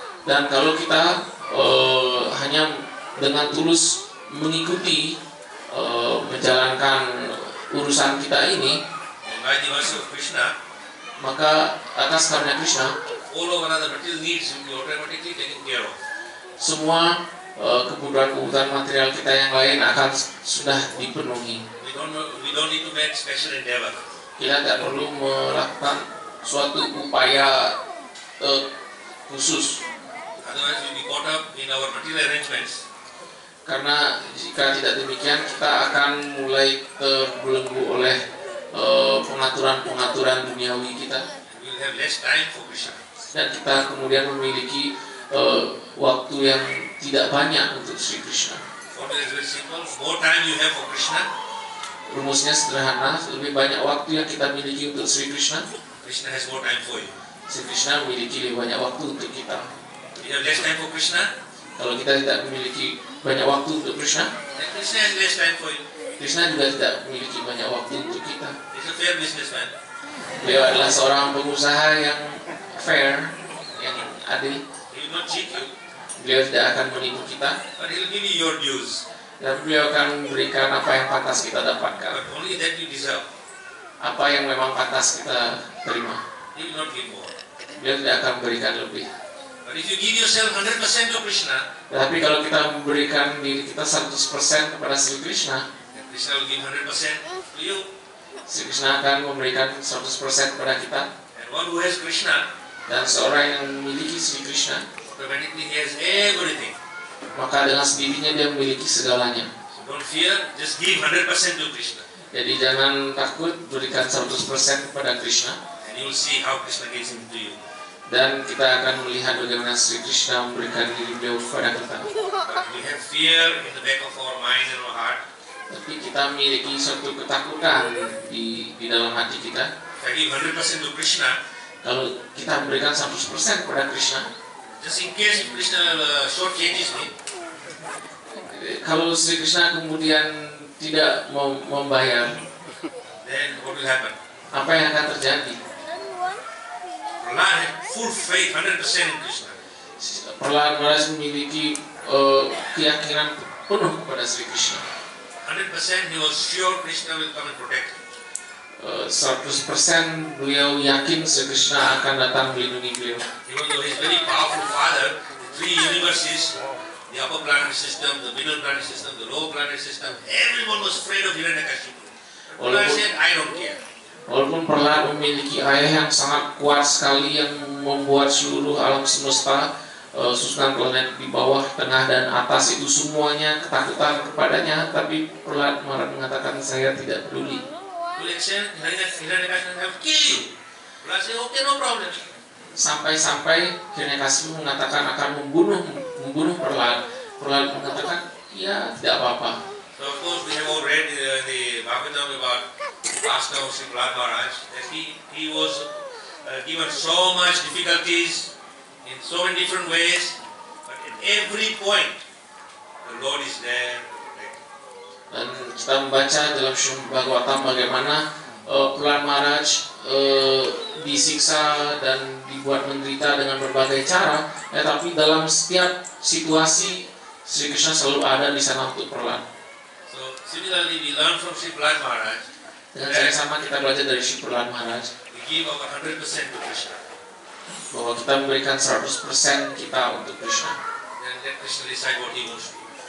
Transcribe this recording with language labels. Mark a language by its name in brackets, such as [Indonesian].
[Indonesian] Dan kalau kita hanya dengan tulus mengikuti menjalankan urusan kita ini, [English] and by the mercy of Krishna, [Indonesian] maka atas karunia Krishna [English] all of another material needs will be automatically taken care of. [Indonesian] semua kebutuhan material kita yang lain akan sudah dipenuhi. [English] We don't need to make special endeavor. [Indonesian] Kita tidak perlu melakukan suatu upaya khusus, [English] Otherwise, we'll be caught up in our material arrangements. [Indonesian] karena jika tidak demikian kita akan mulai terbelenggu oleh pengaturan-pengaturan duniawi kita, [English] We will have less time for Krishna. [Indonesian] dan kita kemudian memiliki waktu yang tidak banyak untuk Sri Krishna. [English] Formula is very simple. More time you have for Krishna, [Indonesian] Rumusnya sederhana, lebih banyak waktu yang kita miliki untuk Sri Krishna, [English] Krishna has more time for you. [Indonesian] Sri Krishna memiliki lebih banyak waktu untuk kita. [English] We have less time for Krishna, [Indonesian] Kalau kita tidak memiliki banyak waktu untuk Krishna, [English] then Krishna has less time for you. [Indonesian] Krishna juga tidak memiliki banyak waktu untuk kita. [English] He's a fair businessman. [Indonesian] Beliau adalah seorang pengusaha yang fair, yang adil. [English] He will not cheat you, [Indonesian] Beliau tidak akan menipu kita, [English] but he will give you your dues. [Indonesian] dan beliau akan memberikan apa yang pantas kita dapatkan, [English] But only that you deserve. [Indonesian] apa yang memang pantas kita terima. [English] He will not give more. [Indonesian] Beliau tidak akan memberikan lebih. [English] But if you give yourself 100% to Krishna, [Indonesian] Tapi kalau kita memberikan diri kita 100% kepada Sri Krishna, [English] then Krishna will give 100% to you. [Indonesian] Sri Krishna akan memberikan 100% kepada kita. [English] And one who has Krishna, [Indonesian] Dan seorang yang memiliki Sri Krishna, [English] automatically he has everything. [Indonesian] maka dengan sendirinya dia memiliki segalanya. [English] So don't fear, just give 100% to Krishna. [Indonesian] Jadi jangan takut, berikan 100% kepada Krishna, [English] And you will see how Krishna gives him to you. [Indonesian] dan kita akan melihat bagaimana Sri Krishna memberikan diri beliau kepada kita. [English] But we have fear in the back of our mind and our heart. [Indonesian] Tapi kita memiliki suatu ketakutan di dalam hati kita. [English] If I give 100% to Krishna, [Indonesian] Kalau kita memberikan 100% kepada Krishna, [English] just in case if Krishna short changes me, [Indonesian] kalau Sri Krishna kemudian tidak mau membayar, [English] then what will happen? [Indonesian] apa yang akan terjadi? [English] Prahlad had full faith, 100% in Krishna. [Indonesian] Prahlad memiliki keyakinan penuh kepada Sri Krishna. [English] 100% he was sure Krishna will come and protect him. [Indonesian] 100% beliau yakin Sri Krishna akan datang melindungi beliau. [English] Even though his very powerful father, the three universes, the upper planetary system, the middle planetary system, the lower planetary system, everyone was afraid of Hiranyakashipu. Prahlad said, I don't care. [Indonesian] Walaupun Prahlad memiliki ayah yang sangat kuat sekali yang membuat seluruh alam semesta, susunan planet di bawah, tengah, dan atas itu semuanya ketakutan kepadanya, tapi Prahlad malah mengatakan saya tidak peduli. [English] To the extent Hiranyakashipu have killed you. Prahlad said, okay, no problem. [Indonesian] Sampai-sampai Hiranyakasipu mengatakan akan membunuh Prahlad. Prahlad mengatakan, ya tidak apa-apa. [English] So of course we have all read the Bhagavatam about Master of Sri Prahlad Maharaj, that he was given so much difficulties in so many different ways, but at every point the Lord is there. [Indonesian] Dan kita membaca dalam Srimad Bhagavatam bagaimana Prahlad Maharaj disiksa dan dibuat menderita dengan berbagai cara, tapi dalam setiap situasi Sri Krishna selalu ada di sana untuk Prahlad. [English] So similarly we learn from Sri Prahlad Maharaj [Indonesian] Dengan cara yang sama kita belajar dari Sri Prahlad Maharaj [English] we give our 100% to Krishna. [Indonesian] bahwa kita memberikan 100% kita untuk Krishna. [English] Then let Krishna decide what he wants to do.